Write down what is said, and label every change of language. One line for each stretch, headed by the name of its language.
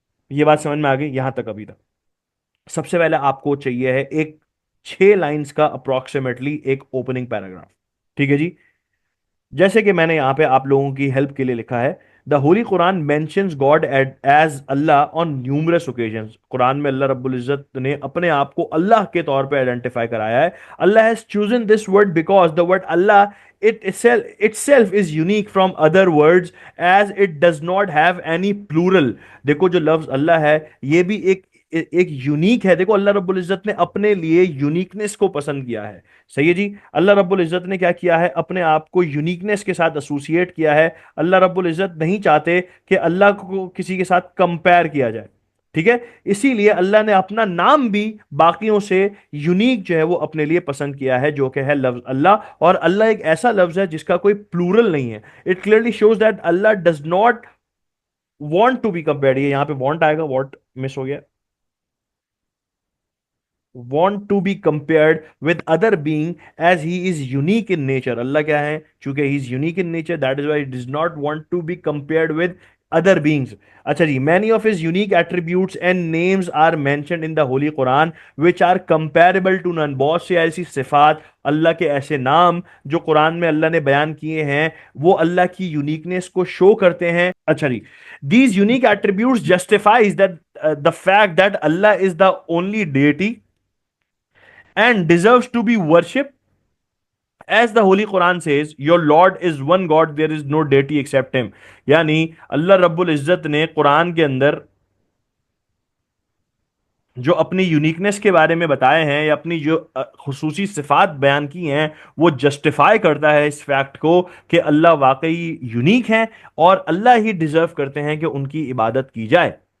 Hindi: ये बात समझ में आ गई यहां तक? अभी तक सबसे पहले आपको चाहिए है एक 6 लाइंस का अप्रोक्सीमेटली एक ओपनिंग पैराग्राफ, ठीक है जी। जैसे कि मैंने यहां पे आप लोगों की हेल्प के लिए लिखा है,
English: The holy Quran mentions God as Allah on numerous occasions.
Hindi: Quran में अल्लाह रब्बुल इज्जत ने अपने आप को अल्लाह के तौर पे आइडेंटिफाई कराया है।
English: Allah has chosen this word because the word Allah itself is unique from other words as it does not have any plural।
Hindi: देखो जो लफ्ज अल्लाह है ये भी एक यूनिक है। देखो अल्लाह रब्बुल इज्जत ने अपने लिए यूनिकनेस को पसंद किया है, सही है जी। अल्लाह रब्बुल इज्जत ने क्या किया है, अपने आप को यूनिकनेस के साथ एसोसिएट किया है। अल्लाह रब्बुल इज्जत नहीं चाहते कि अल्लाह को किसी के साथ कंपेयर किया जाए, ठीक है। इसीलिए अल्लाह ने अपना नाम भी बाकियों से यूनिक जो है वो अपने लिए पसंद किया है, जो कि है लफ्ज अल्लाह। और अल्लाह एक ऐसा लफ्ज है जिसका कोई प्लूरल नहीं है।
English: It clearly shows that Allah does not want to be compared.
Hindi: ये यहां पे वांट आएगा, वांट मिस हो गया,
English: want to be compared with other being as he is unique in nature।
Hindi: अल्लाह क्या है, चूंकि
English: he is unique in nature, that is why he does not want to be compared with other beings। अच्छा जी, many of his unique attributes and names are mentioned in the holy Quran which are comparable to none।
Hindi: बहुत सी ऐसी सिफात, अल्लाह के ऐसे नाम जो कुरान में अल्लाह ने बयान किए हैं वो अल्लाह की यूनिकनेस को शो करते हैं।
English: अच्छा जी, these unique attributes justifies that the fact that Allah is the only deity and deserves to be worshipped, as the holy Quran says, your Lord is one God, there is no deity except him।
Hindi: यानी अल्लाह रब्बुल इज्जत ने कुरान के अंदर जो अपनी uniqueness के बारे में बताए हैं या अपनी जो खुसूसी सिफात बयान की हैं वो जस्टिफाई करता है इस फैक्ट को कि अल्लाह वाकई यूनिक है और अल्लाह ही डिजर्व करते हैं कि उनकी इबादत की जाए।